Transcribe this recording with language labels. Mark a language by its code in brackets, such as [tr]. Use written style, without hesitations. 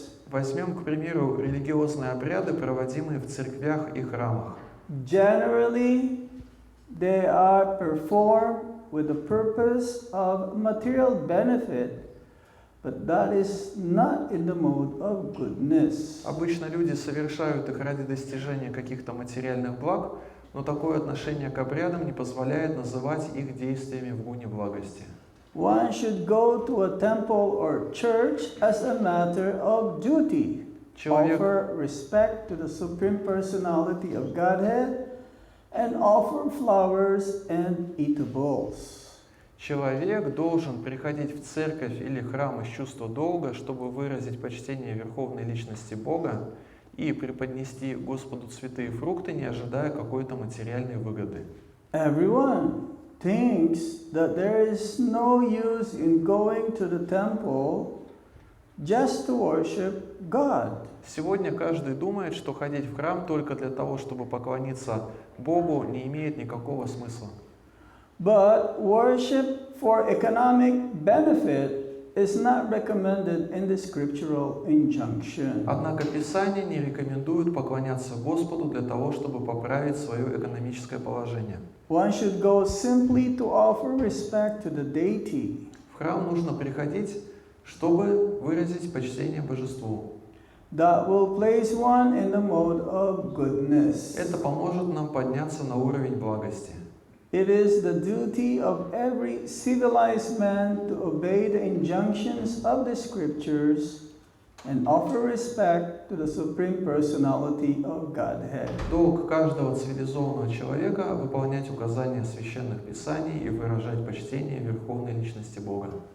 [ru] Возьмем, к примеру, религиозные обряды, проводимые в церквях и храмах. [en] Generally, they are performed with the purpose of material benefit, but that is not in the mode of goodness. [ru] Обычно люди совершают их ради достижения каких-то материальных благ, но такое отношение к обрядам не позволяет называть их действиями в гуне благости. [en] One should go to a temple or church as a matter of duty. Offer respect to the Supreme Personality of Godhead and offer flowers and eatables. [ru] Человек должен приходить в церковь или храм из чувства долга, чтобы выразить почтение Верховной Личности Бога и преподнести Господу цветы и фрукты, не ожидая какой-то материальной выгоды. [en] Everyone thinks that there is no use in going to the temple just to worship God. [ru] Сегодня каждый думает, что ходить в храм только для того, чтобы поклониться Богу, не имеет никакого смысла. [en] But worship for economic benefit is not recommended in the scriptural injunction. [ru] Однако Писание не рекомендует поклоняться Господу для того, чтобы поправить свое экономическое положение. [en] One should go simply to offer respect to the deity. [ru] В храм нужно приходить, чтобы выразить почтение Божеству. [en] That will place one in the mode of goodness. [ru] Это поможет нам подняться на уровень благости. [en] It is the duty of every civilized man to obey the injunctions of the scriptures and offer respect to the Supreme Personality of Godhead. [ru] Долг каждого цивилизованного человека — выполнять указания священных писаний и выражать почтение Верховной Личности Бога.